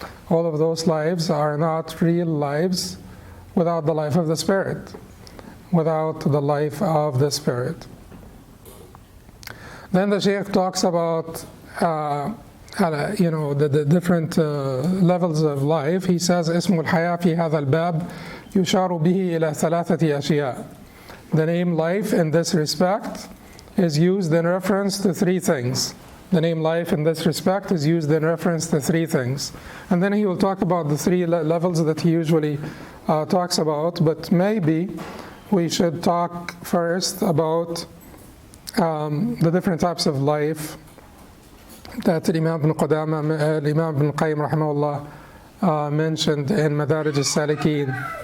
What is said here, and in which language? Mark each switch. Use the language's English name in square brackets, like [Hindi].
[English] All of those lives are not real lives without the life of the spirit, without the life of the spirit. Then the Shaykh talks about the different levels of life. He says, [Arabic] اسم الحياة في هذا الباب يشار به إلى ثلاثة أشياء. [English] The name life in this respect is used in reference to three things. The name life in this respect is used in reference to three things. And then he will talk about the three levels that he usually talks about, but maybe we should talk first about the different types of life that Imam ibn Qayyim rahimahullah mentioned in Manaazil As-Saa'irīn.